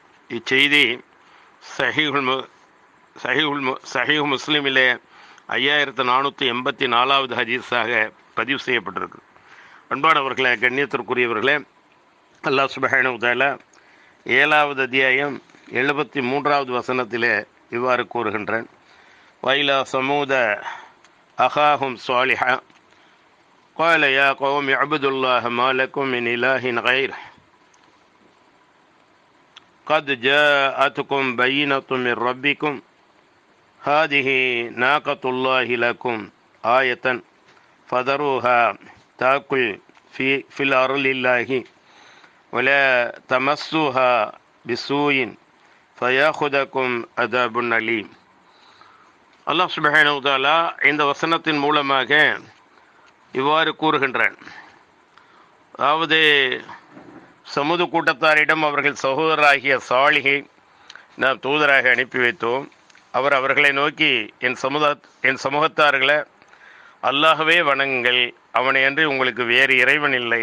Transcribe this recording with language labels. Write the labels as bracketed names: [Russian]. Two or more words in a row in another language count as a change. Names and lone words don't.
[Tamil] இச்செய்தி சஹீஹ் முஸ்லிமிலே 5484வது ஹதீஸாக பதிவு செய்யப்பட்டிருக்கு. அன்பானவர்களே, கண்ணியத்திற்குரியவர்களே, அல்லாஹ் [Arabic] سبحانه وتعالى [Tamil] 7வது அத்தியாயம் 73வது வசனத்திலே இவ்வாறு கூறுகின்றான். [Arabic] وإلى ثمود أخاهم صالحا قال يا قوم اعبدوا الله ما لكم من إله غيره قد جاءتكم بينة من ربكم هذه ناقة الله لكم آية فذروها تأكل في الأرض الله ولا تمسوها بسوء فيأخذكم عذاب أليم. [Tamil] அல்லாஹ் [Arabic] سبحانه وتعالى [Tamil] இந்த வசனத்தின் மூலமாக இவ்வாறு கூறுகின்றான். அதாவது, சமூக கூட்டத்தாரிடம் அவர்கள் சகோதரராகிய சாலிஹை நாம் தூதராக அனுப்பி வைத்தோம். அவர்களை நோக்கி, என் சமூகத்தார்களை அல்லாஹ்வே வணங்குங்கள், அவனை அன்றி உங்களுக்கு வேறு இறைவன் இல்லை.